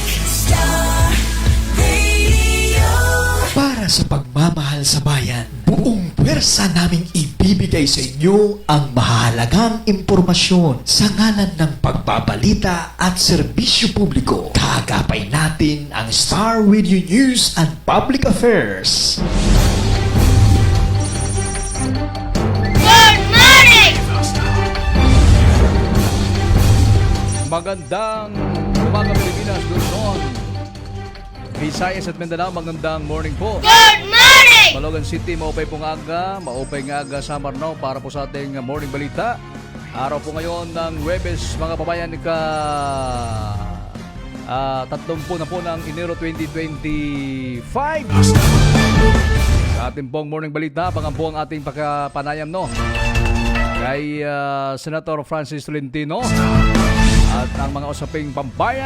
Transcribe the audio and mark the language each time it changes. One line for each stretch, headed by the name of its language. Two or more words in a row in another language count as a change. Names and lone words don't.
Filipino: Star Radio. Para sa pagmamahal sa bayan, buong pwersa naming ibibigay sa inyo ang mahalagang impormasyon sa ngalan ng pagbabalita at serbisyo publiko. Kagapay natin ang Star Radio News and Public Affairs.
English: Good morning!
Filipino: Magandang umaga Pilipinas, Luzon, Visayas at Mindanao. Magandang morning po.
English: Good morning!
Waray: Balogan City, maupay pong aga, maupay nga aga sa Marnao
Filipino: para po sa ating morning balita. Araw po ngayon ng Huwebes, mga babayan, 30 na po ng Enero 2025. Sa ating pong morning balita, pangampu ang ating pagkapanayam kay Senator Francis Tolentino at ang mga usaping pambayan.